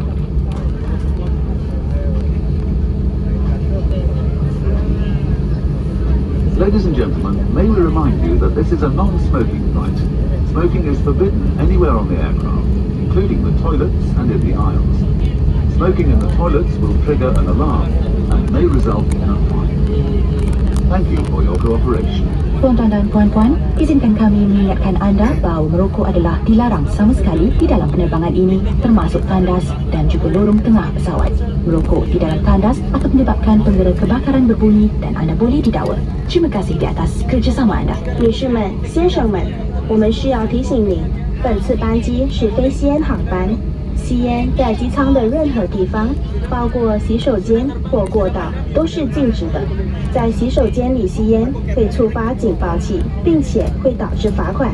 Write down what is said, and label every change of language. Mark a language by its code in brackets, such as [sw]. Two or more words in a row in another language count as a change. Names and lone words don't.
[en] Ladies and gentlemen, may we remind you that this is a non-smoking flight. Smoking is forbidden anywhere on the aircraft, including the toilets and in the aisles. Smoking in the toilets will trigger an alarm and may result in a fine. Thank you for your cooperation. [ms] Tuan-tuan dan puan-puan, izinkan kami mengingatkan anda bahawa merokok adalah dilarang sama sekali di dalam penerbangan ini, termasuk tandas dan juga lorong tengah pesawat. Merokok di dalam tandas akan menyebabkan penggera kebakaran berbunyi dan anda boleh didakwa. Terima kasih di atas kerjasama anda. [zh] 女士们、先生们，我们需要提醒您，本次班机是非吸烟航班，吸烟在机舱的任何地方，包括洗手间或过道，都是禁止的。在洗手间里吸烟会触发警报器，并且会导致罚款。